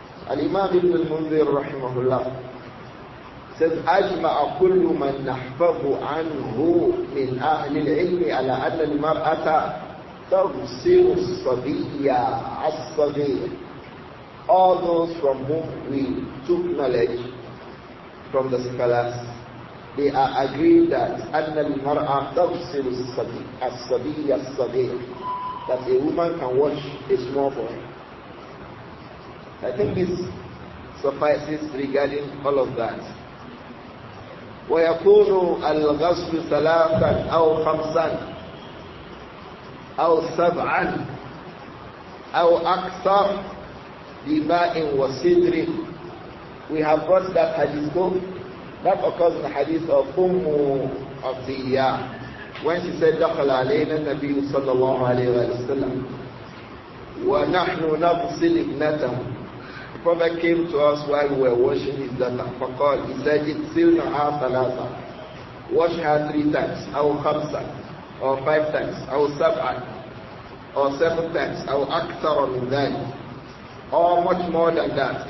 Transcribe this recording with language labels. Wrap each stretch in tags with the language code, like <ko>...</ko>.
<en>Al-Imām Ibn al-Munzir rahimahullah says,</en> <ar>أجمع كل من نحفظ عنه من أهل العلم على أن المرأة تغسل الصبي الصغير.</ar> <en>All those from whom we took knowledge from the scholars, they are agreed that</en> <ar>أن المرأة تغسل الصبي الصغير,</ar> <en>that a woman can wash a small boy. I think this suffices regarding all of that.</en> <ar>ويكون الغسل 3 أو 5 أو 7 أو أكثر بماء وسدر.</ar> <en>We have brought that hadith book that occurs in the hadith of Abdur-Raūf when she said</en> <ar>دخل علينا النبي صلى الله عليه وسلم ونحن نغسل ابنته.</ar> <en>The Prophet came to us while we were washing his daughter.</en> <ar>فقال,</ar> <en>he said,</en> <ar>اغسلنها</ar> <en>3, wash her 3 times,</en> <ar>أو</ar> <en>5 or 5 times, أو 7 or 7 times,</en> <ar>أو أكثر من ذلك,</ar> <en>or much more than that.</en>